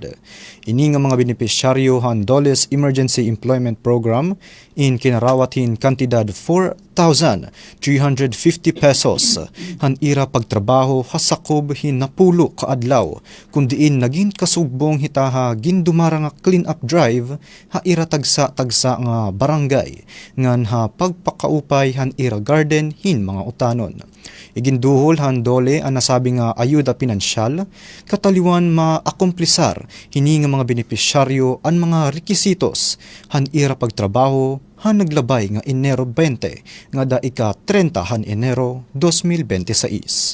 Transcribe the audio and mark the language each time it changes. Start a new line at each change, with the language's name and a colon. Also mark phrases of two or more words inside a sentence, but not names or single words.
Waray: Ini nga mga benepisyaryo han Doles Emergency Employment Program in kinarawat hin kantidad 4,350 pesos han ira pagtrabaho hasakob hin napulo ka adlaw kundiin naging kasugbong hitaha gindumara nga
English: clean up drive
Waray: ha ira tagsa nga barangay ngan ha pagpakaupay han ira garden hin mga utanon. Iginduhol han Dole ang nasabi nga ayuda pinansyal kataliwan maakumplisar hini nga mga benepisyaryo ang mga rekisitos han ira pagtrabaho han naglabay nga Enero 20 nga da ika 30 han Enero 2026.